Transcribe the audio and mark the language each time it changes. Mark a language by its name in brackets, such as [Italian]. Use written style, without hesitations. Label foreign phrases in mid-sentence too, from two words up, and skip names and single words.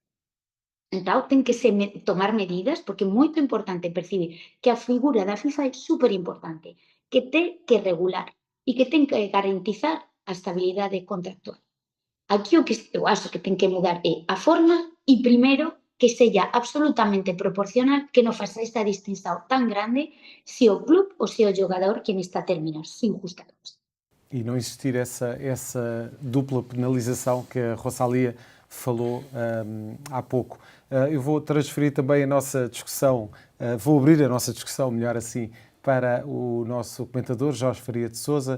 [Galician] Entón, ten que tomar medidas, porque é moito importante percibir que a figura da FIFA é super importante, que ten que regular e que ten que garantizar a estabilidade contractual. Aquí o que [Portuguese] eu acho que [Galician] ten que mudar é a forma e, primeiro, que sella absolutamente proporcional, que non faça esta distinción tan grande se o club ou se o xogador quen está a terminar, sin justa causa. [Portuguese] E não existir essa dupla penalização que a Rosalia falou há pouco. Eu vou transferir também a nossa discussão, vou abrir a nossa discussão, melhor assim, para o nosso comentador, Jorge Faria de Sousa.